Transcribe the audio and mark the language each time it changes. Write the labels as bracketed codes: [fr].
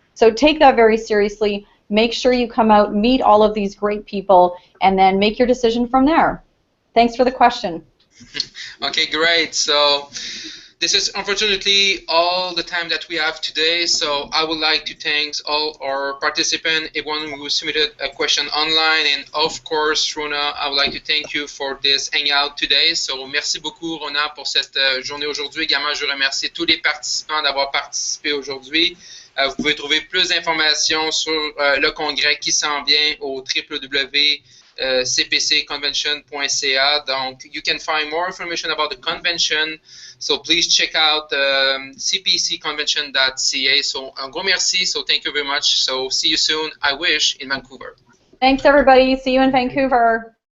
[en] So take that very seriously. Make sure you come out, meet all of these great people, and then make your decision from there. Thanks for the question. Okay, great. So this is unfortunately all the time that we have today. So I would like to thank all our participants, everyone who submitted a question online, and of course, Rona, I would like to thank you for this hangout today. [fr] So merci beaucoup, Rona, pour cette journée aujourd'hui. Également, je remercie tous les participants d'avoir participé aujourd'hui. Vous pouvez trouver plus d'informations sur le congrès qui s'en vient au www.cpcconvention.ca. [en] Donc, you can find more information about the convention. So please check out cpcconvention.ca. So, [fr] un gros merci. [en] So, thank you very much. So, see you soon, I wish, in Vancouver. Thanks, everybody. See you in Vancouver.